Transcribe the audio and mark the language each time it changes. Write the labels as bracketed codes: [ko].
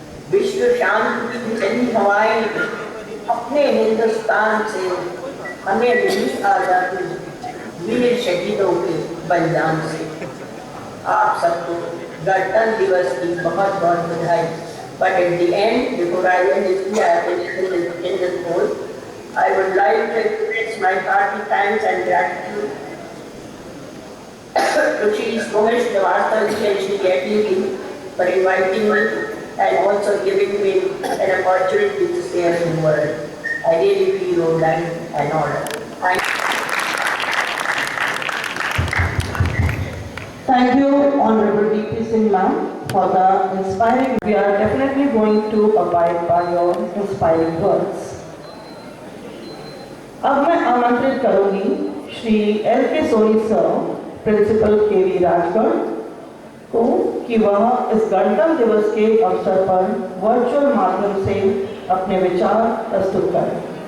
[hi] विश्व शांति की चली हवाएं अपने हिंदुस्तान से, हमें मिली आजादी वीर शहीदों के बलिदान से। आप सबको गणतंत्र दिवस की बहुत बहुत बधाई। [en] But at the end, before I end this in this poll, I would like to express my hearty thanks and gratitude to Shri Somesh Devasthji and Shri Jetli for inviting me and also giving me an opportunity to say a few words. I really feel honored and honored. Thank you, Honorable D.P. Singh ma'am, for the inspiring. We are definitely going to abide by your inspiring words. [hi] अब मैं आमंत्रित करूंगी Shri L.K. Soni sir, principal KV. Rajgarh को कि वह इस गणतंत्र दिवस के अवसर पर वर्चुअल माध्यम से अपने विचार प्रस्तुत करें।